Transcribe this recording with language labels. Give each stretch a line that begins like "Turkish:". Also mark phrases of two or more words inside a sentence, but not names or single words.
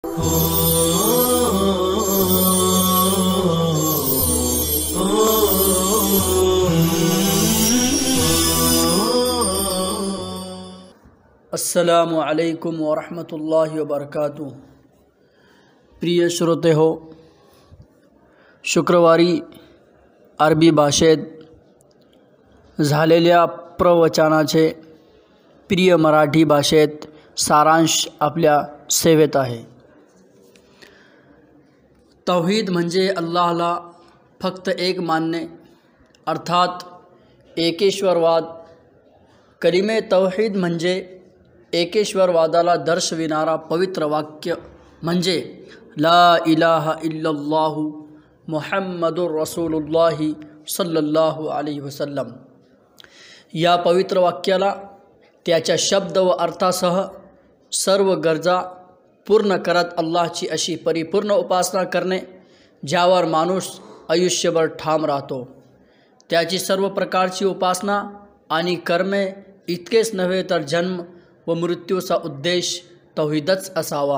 Arabic: السلام عليكم ورحمة الله وبركاته.
Marathi: प्रिय श्रोते हो, शुक्रवारी अरबी भाषेत झालेल्या प्रवचनाचे प्रिय मराठी भाषेत सारांश आपल्या सेवेत आहे। तौहीद म्हणजे अल्लाहला फक्त एक मानणे, अर्थात एकेश्वरवाद। कलिमे तौहीद म्हणजे एकेश्वरवादाला दर्शविणारा पवित्र वाक्य म्हणजे
Arabic: لا إله إلا الله محمد رسول الله صلى الله عليه وسلم.
Marathi: या पवित्र वाक्याला त्याच्या शब्द व अर्थासह सर्व गरजा पूर्ण करत अल्लाहची अशी परिपूर्ण उपासना करणे ज्यावर माणूस आयुष्यभर ठाम राहतो। त्याची सर्व प्रकारची उपासना आणि कर्मे इतकेच नव्हे तर जन्म व मृत्यूचा उद्देश तौहीदच असावा।